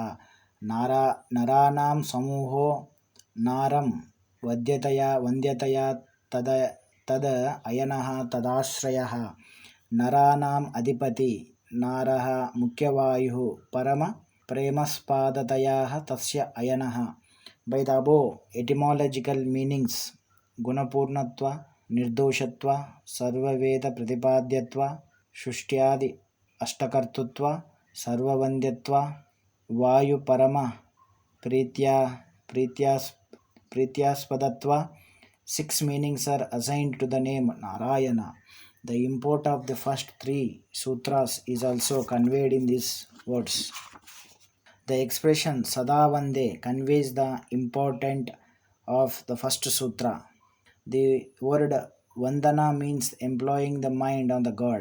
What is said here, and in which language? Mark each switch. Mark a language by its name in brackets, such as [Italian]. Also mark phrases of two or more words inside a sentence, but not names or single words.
[Sanskrit] ನರಾನಾಂ ಸಮೂಹೋ ನಾರಂ ವಂದ್ಯತೆಯ ತದ್ ಅಯನಃ ತದಾಶ್ರಯಃ. ನರಾನಾಂ ಅಧಿಪತಿ ನಾರಃ ಮುಖ್ಯವಾಯುಃ ಪರಮ ಪ್ರೇಮಸ್ಪಾದತಯಃ ತಸ್ಯ ಅಯನಃ. [English] By the above etymological meanings, [Sanskrit] ಗುಣಪೂರ್ಣತ್ವ, ನಿರ್ದೋಷತ್ವ, ಸರ್ವವೇದ ಪ್ರತಿಪಾದ್ಯತ್ವ, ಸೃಷ್ಟ್ಯಾದಿ ಅಷ್ಟಕರ್ತೃತ್ವ, ಸರ್ವವಂದ್ಯತ್ವ, ವಾಯು ಪರಮ ಪ್ರೀತ್ಯಾಸ್ಪದತ್ವ, [English] 6 meanings are assigned to the name Narayana. The import of the first 3 sutras is also conveyed in these words. The expression Sada Vande conveys the important of the first sutra. The word Vandana means employing the mind on the God.